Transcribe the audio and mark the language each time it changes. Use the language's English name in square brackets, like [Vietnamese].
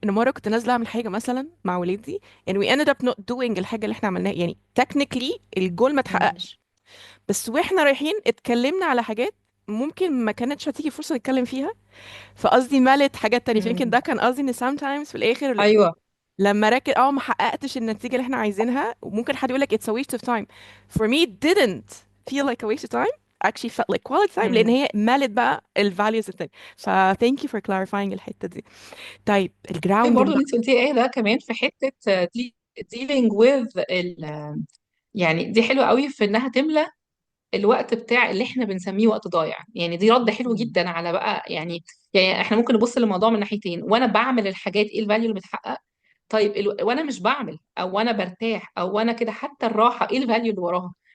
[Arabic] ان مره كنت نازله اعمل حاجه مثلا مع ولادي [English] and we ended up not doing [Arabic] الحاجه اللي احنا عملناها، يعني technically الجول ما مم. اتحققش، بس واحنا رايحين اتكلمنا على حاجات ممكن ما كانتش هتيجي فرصه نتكلم فيها، فقصدي مالت حاجات تانية. فيمكن مم. ده كان قصدي ان sometimes في الاخر ايوه. لما راكد ما حققتش النتيجة اللي احنا عايزينها، وممكن حد يقول لك [English] it's a waste of time. For me it didn't feel like a waste of time, actually felt like quality time، لان مم. [Arabic] هي مالت بقى ال values التانية. [English] ف thank you for clarifying [Arabic] الحتة دي. طيب ال في [English] grounding [Arabic] برضه اللي بقى. انت قلتيه ايه ده كمان في حته [English] dealing with [Arabic] يعني دي حلوه قوي في انها تملى الوقت بتاع اللي احنا بنسميه وقت ضايع. يعني دي رد حلو مم. جدا على بقى، يعني احنا ممكن نبص للموضوع من ناحيتين. وانا بعمل الحاجات، ايه الفاليو اللي بتحقق؟ طيب وانا مش بعمل، او وانا برتاح، او وانا كده، حتى الراحه ايه الفاليو اللي وراها؟